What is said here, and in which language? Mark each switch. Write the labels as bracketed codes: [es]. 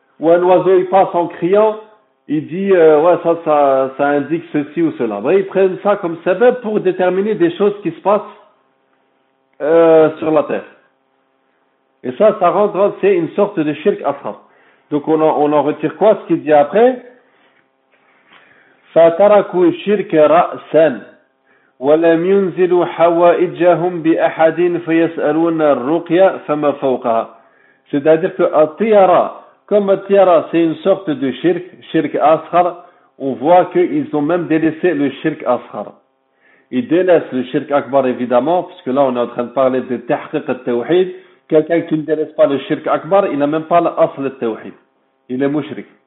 [fr] Ou un oiseau, il passe en criant, il dit, ouais, ça indique ceci ou cela. Ben, ils prennent ça comme symbole pour déterminer des choses qui se passent sur la Terre. Et ça rentre, c'est une sorte de shirk asrar. Donc on en retire quoi, ce qu'il dit après? [ar] Fatarakou shirk ra'san. ولم ينزلوا حوائجهم بأحد فيسألون الرقية فما فوقها. [fr] C'est-à-dire que Tiara, comme Tiara, c'est une sorte de shirk, shirk Ashar, on voit qu'ils ont même délaissé le shirk Ashar. Ils délaissent le shirk Akbar évidemment, puisque là on est en train de parler de tahqiq al-tawhid. Quelqu'un qui ne délaisse pas le shirk Akbar, il n'a même pas l'asl al-tawhid. Il est mushrik.